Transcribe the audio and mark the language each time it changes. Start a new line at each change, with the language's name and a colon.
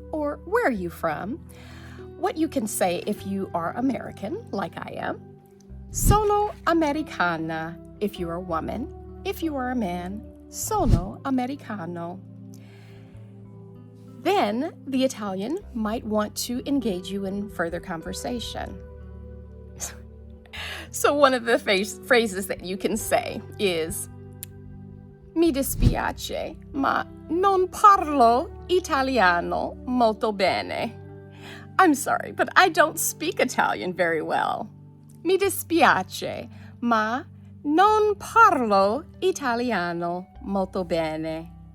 English: or "Where are you from?" What you can say if you are American, like I am:
Italian: "Sono americana,"
English: if you're a woman. If you are a man,
Italian: "Sono americano."
English: Then the Italian might want to engage you in further conversation. So one of the phrases that you can say is,
Italian: "Mi dispiace, ma non parlo italiano molto bene."
English: I'm sorry, but I don't speak Italian very well.
Italian: Mi dispiace, ma non parlo italiano molto bene.